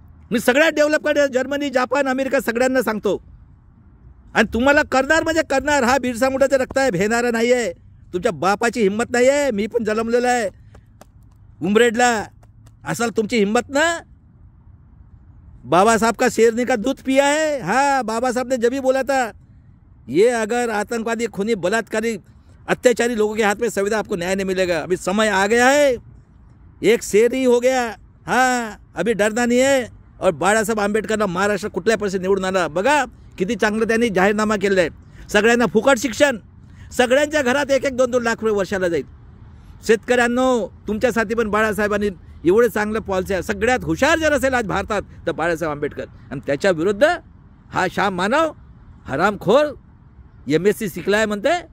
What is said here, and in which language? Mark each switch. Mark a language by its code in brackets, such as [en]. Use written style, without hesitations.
[mr] मी सगळ्यात develop country, Germany, Japan, America सगळ्यांना सांगतो. आणि तुम्हाला करणार म्हणजे करणार. हा बिरसा मुंडाचं रक्त आहे, भेणारा नाही आहे. तुमच्या बापाची हिंमत नाही आहे. मी पण जन्मलेला आहे उमरेडला. असल तुमची हिम्मत ना? [hi] बाबा साहब का शेरनी का दूध पिया है. बाबा साहब ने जब भी बोला था, ये अगर आतंकवादी, खूनी, बलात्कारी, अत्याचारी लोगों के हाथ में संविधान, आपको न्याय नहीं मिलेगा. अभी समय आ गया है, एक शेर ही हो गया. अभी डरना नहीं है. [mr] और बाळासाहेब आंबेडकरला महाराष्ट्र कुठल्या परिस्थितीत निवडून आला बघा. किती चांगलं त्यांनी जाहीरनामा केलेला आहे. सगळ्यांना फुकट शिक्षण, सगळ्यांच्या घरात 1-1, 2-2 लाख रुपये वर्षाला जाईल. शेतकऱ्यांनो, तुमच्यासाठी पण बाळासाहेबांनी एवढे चांगलं पॉलिसी आहे. सगळ्यात हुशार जर असेल आज भारतात तर बाळासाहेब आंबेडकर. आणि त्याच्या विरुद्ध हा शाम मानव हरामखोर MSc शिकलाय म्हणते.